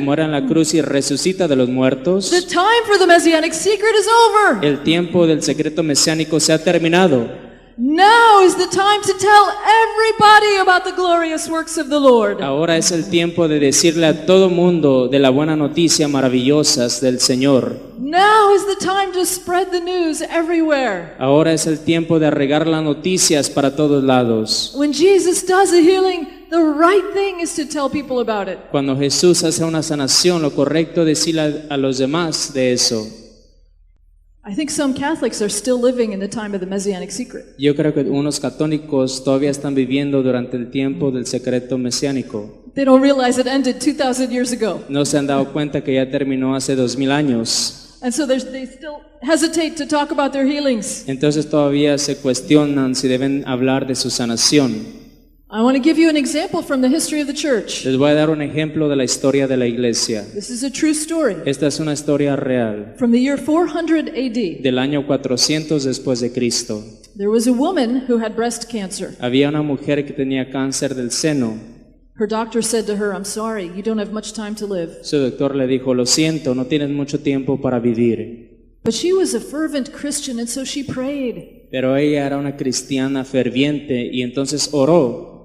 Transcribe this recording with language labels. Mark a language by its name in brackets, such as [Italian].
[Spanish] muere en la cruz y resucita de los muertos, [English] the time for the messianic secret is over. [Spanish] el tiempo del secreto mesiánico se ha terminado. [English] Now is the time to tell everybody about the glorious works of the Lord. [Spanish] Ahora es el tiempo de decirle a todo mundo de la buena noticia maravillosas del Señor. [English] Now is the time to spread the news everywhere. [Spanish] Ahora es el tiempo de regar las noticias para todos lados. [English] When Jesus does a healing, the right thing is to tell people about it. [Spanish] Cuando Jesús hace una sanación, lo correcto es decirle a los demás de eso. [English] I think some Catholics are still living in the time of the messianic secret. [Spanish] Yo creo que unos católicos todavía están viviendo durante el tiempo del secreto mesiánico. [English] They don't realize it ended 2,000 years ago. [Spanish] No se han dado cuenta que ya terminó hace 2000 años. [English] And so they still hesitate to talk about their healings. [Spanish] Entonces todavía se cuestionan si deben hablar de su sanación. [English] I want to give you an example from the history of the church. [Spanish] Les voy a dar un ejemplo de la historia de la iglesia. [English] This is a true story. [Spanish] Esta es una historia real. [English] From the year 400 AD, [Spanish] Del año 400 después de Cristo. [English] there was a woman who had breast cancer. [Spanish] Había una mujer que tenía cáncer del seno. [English] Her doctor said to her, I'm sorry, you don't have much time to live. [Spanish] Su doctor le dijo, lo siento, no tienes mucho tiempo para vivir. [English] But she was a fervent Christian, and so she prayed, [Spanish] Pero ella era una cristiana ferviente y entonces oró.